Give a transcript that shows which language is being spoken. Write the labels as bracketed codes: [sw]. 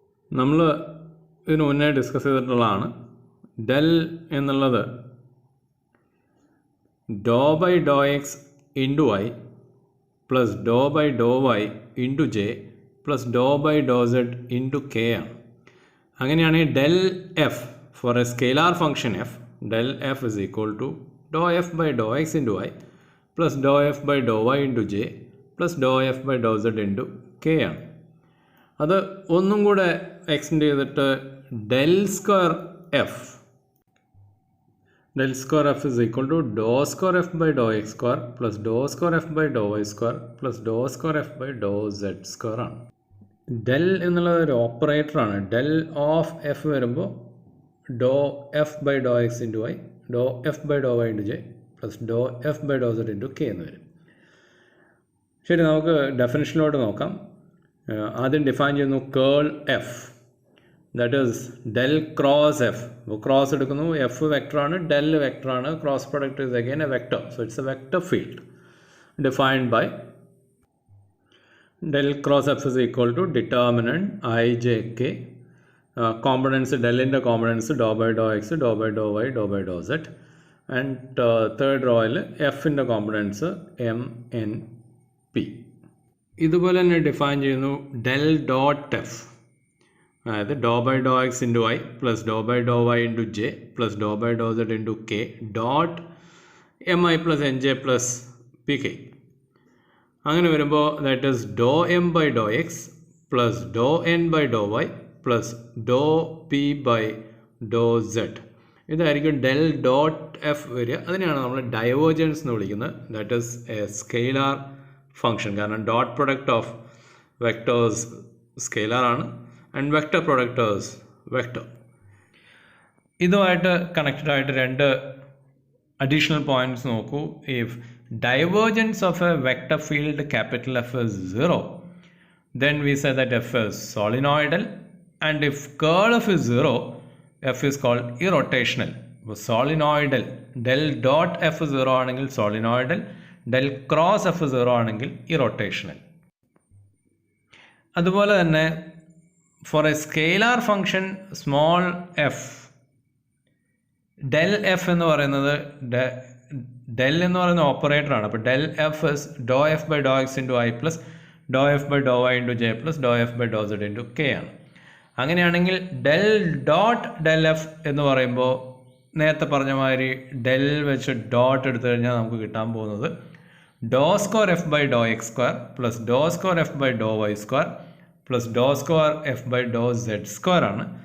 [ml] നമ്മൾ ഇതിന് മുന്നേ ഡിസ്കസ് ചെയ്തിട്ടുള്ളതാണ്. [en] Del എന്നുള്ളത് dou by dou x into y plus dou by dou y into j plus dou by dou z into k ആണ്. അങ്ങനെയാണെങ്കിൽ del f for a scalar function f, del f is equal to dou f by dou x into y plus dou f by dou y into j plus dou f by dou z into k ആണ്. [ml] അത് ഒന്നും കൂടെ extend ചെയ്തിട്ട് [en] Del square f, del square f is equal to dou square f by dou x square plus dou square f by dou y square plus dou square f by dou z square ആണ്. del [ml] എന്നുള്ളത് ഒരു ഓപ്പറേറ്ററാണ്. [en] del of f വരുമ്പോൾ dou f by dou x into y, dou f by dou y into j plus dou f by dou z into k എന്ന് വരും. [ml] ശരി, നമുക്ക് ഡെഫിനിഷനിലോട്ട് നോക്കാം. ആദ്യം ഡിഫൈൻ ചെയ്യുന്നു കേൾ F, [en] That is del cross F. [ml] അപ്പോൾ cross എടുക്കുന്നു, F വെക്ടറാണ്, del വെക്ടറാണ്, [en] Cross product is again a vector. So it's a vector field defined by del cross f is equal to determinant I j k, components delന്റെ components dou by dou x, dou by dou y, dou by dou z, and third rowയിൽ fന്റെ components m n p. ഇതുപോലെ തന്നെ define ചെയ്യുന്നു del dot f, അതായത് dou by dou X into Y plus dou by dou Y into J plus dou by dou Z into K dot M I plus N J plus P K. അങ്ങനെ വരുമ്പോൾ that is dou M by dou X plus dou N by dou Y plus dou P by dou Z. [ml] ഇതായിരിക്കും del dot F വരിക. അതിനെയാണ് നമ്മൾ divergence എന്ന് വിളിക്കുന്നത്. [en] That is a scalar function. കാരണം dot product of vectors scalar ആണ് and vector product is vector. [ml] ഇതുമായിട്ട് connected ആയിട്ട് രണ്ട് അഡീഷണൽ പോയിന്റ്സ് നോക്കൂ. [en] If divergence of a vector field capital F is 0, then we say that F is solenoidal, and if curl F is 0, F is called irrotational. [ml] Solenoidal del dot F 0 ആണെങ്കിൽ solenoidal, del cross F 0 ആണെങ്കിൽ irrotational. അതുപോലെ തന്നെ [en] for a scalar function small f, [ml] del f എന്ന് പറയുന്നത് del എന്ന് പറയുന്ന ഓപ്പറേറ്ററാണ്. [en] അപ്പോൾ del f is dou F by dou X into I plus dou F by dou Y into J plus dou F by dou Z into K ആണ്. [ml] അങ്ങനെയാണെങ്കിൽ del dot del F എന്ന് പറയുമ്പോൾ നേരത്തെ പറഞ്ഞ മാതിരി del വെച്ച് dot എടുത്തു കഴിഞ്ഞാൽ നമുക്ക് കിട്ടാൻ പോകുന്നത് [en] Dou square F by dou X square plus dou square F by dou Y square plus dou square F by dou Z square ആണ്.